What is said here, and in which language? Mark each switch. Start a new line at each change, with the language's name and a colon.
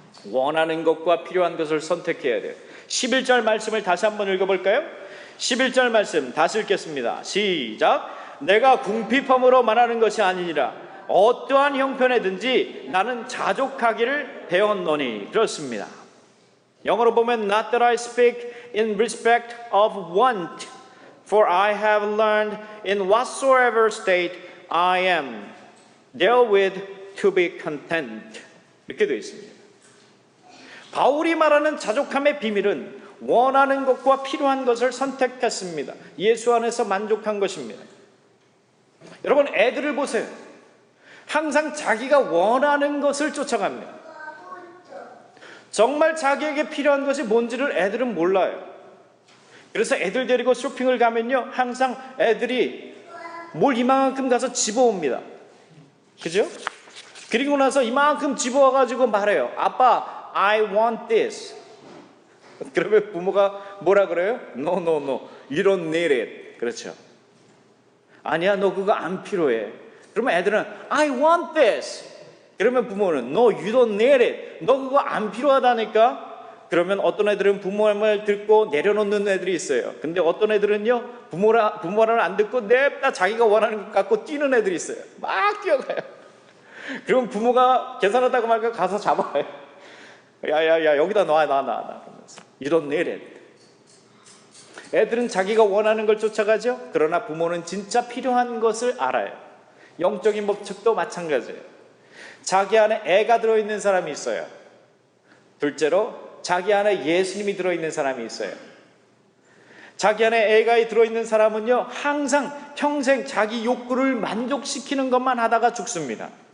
Korean: 원하는 것과 필요한 것을 선택해야 돼요. 11절 말씀을 다시 한번 읽어볼까요? 11절 말씀 다시 읽겠습니다. 시작. 내가 궁핍함으로 말하는 것이 아니니라. 어떠한 형편에든지 나는 자족하기를 배웠노니. 그렇습니다. 영어로 보면
English: Not that I speak in respect of want, for I have learned in whatsoever state I am therewith to be content.
Korean: 이렇게 되어 있습니다. 바울이 말하는 자족함의 비밀은 원하는 것과 필요한 것을 선택했습니다. 예수 안에서 만족한 것입니다. 여러분, 애들을 보세요. 항상 자기가 원하는 것을 쫓아갑니다. 정말 자기에게 필요한 것이 뭔지를 애들은 몰라요. 그래서 애들 데리고 쇼핑을 가면요, 항상 애들이 뭘 이만큼 가서 집어옵니다. 그죠? 그리고 나서 이만큼 집어와가지고 말해요. 아빠,
English: I want this.
Korean: 그러면 부모가 뭐라 그래요?
English: No, no, no. You don't need it.
Korean: 그렇죠. 아니야, 너 그거 안 필요해. 그러면 애들은
English: I want this.
Korean: 그러면 부모는
English: No, you don't need it.
Korean: 너 그거 안 필요하다니까. 그러면 어떤 애들은 부모의 말 듣고 내려놓는 애들이 있어요. 근데 어떤 애들은요, 부모를 안 듣고 냅다 자기가 원하는 것 갖고 뛰는 애들이 있어요. 막 뛰어가요. 그러면 부모가 계산하다가 말까 가서 잡아요. 야야야, 여기다 놔. 그러면서
English: You don't need it.
Korean: 애들은 자기가 원하는 걸 쫓아가죠. 그러나 부모는 진짜 필요한 것을 알아요. 영적인 법칙도 마찬가지예요. 자기 안에 애가 들어있는 사람이 있어요. 둘째로 자기 안에 예수님이 들어있는 사람이 있어요. 자기 안에 애가 들어있는 사람은요, 항상 평생 자기 욕구를 만족시키는 것만 하다가 죽습니다.